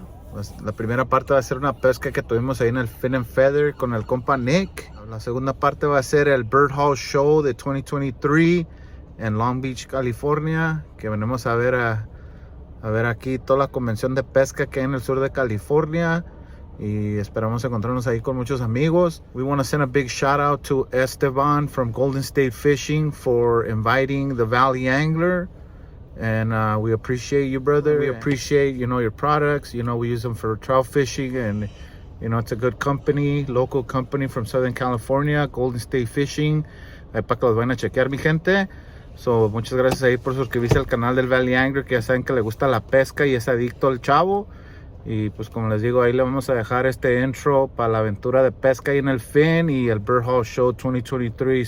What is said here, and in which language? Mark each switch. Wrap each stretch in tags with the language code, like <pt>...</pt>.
<es>Pues, la primera parte va a ser una pesca que tuvimos ahí en el Fin and Feather con el compa Nick. La segunda parte va a ser el Bird Hall Show de 2023 en Long Beach, California. Que venimos a ver aquí toda la convención de pesca que hay en el sur de California. Y esperamos encontrarnos ahí con muchos amigos.</es> <en>We want to send a big shout out to Esteban from Golden State Fishing for inviting the Valley Angler. And we appreciate you, brother. We appreciate, your products. We use them for trout fishing, and it's a good company, local company from Southern California, Golden State Fishing.</en> <es>Ahí para que los vayan a chequear, mi gente. So, muchas gracias ahí por suscribirse al canal del Valley Angler, que ya saben que le gusta la pesca y es adicto al chavo. Y pues como les digo, ahí le vamos a dejar este intro para la aventura de pesca ahí en el Fin y el Bird Hall Show 2023.</es>